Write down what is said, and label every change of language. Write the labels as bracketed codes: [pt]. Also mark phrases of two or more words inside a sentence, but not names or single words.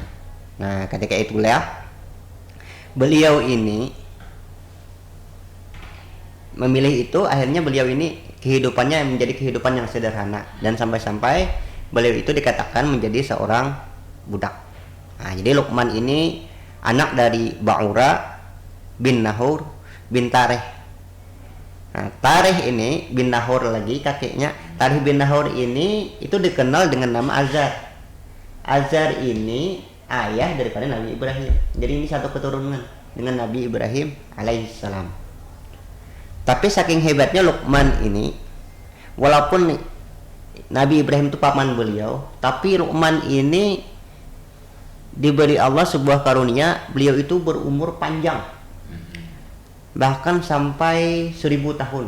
[id] Nah, ketika itulah beliau ini memilih itu. Akhirnya beliau ini kehidupannya menjadi kehidupan yang sederhana, dan sampai-sampai beliau itu dikatakan menjadi seorang budak. Nah, jadi Luqman ini anak dari Ba'ura bin Nahur bin Tareh. Nah, Tareh ini bin Nahur lagi kakeknya. Tareh bin Nahur ini itu dikenal dengan nama Azar. Azar ini ayah daripada Nabi Ibrahim. Jadi ini satu keturunan dengan Nabi Ibrahim alaihissalam. Tapi saking hebatnya Luqman ini, walaupun Nabi Ibrahim itu paman beliau, tapi Luqman ini diberi Allah sebuah karunia, beliau itu berumur panjang, bahkan sampai 1000 tahun.